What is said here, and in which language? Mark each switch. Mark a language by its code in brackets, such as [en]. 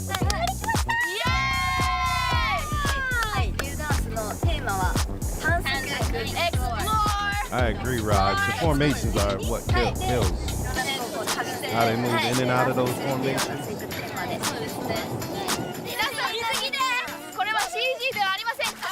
[ja] はい、リューダンスのテーマは探索 Explore. [en] I agree, Raj. The formations are what kills. How they move in and out of those formations. [ja] 皆さん見すぎでこれは CG ではありません。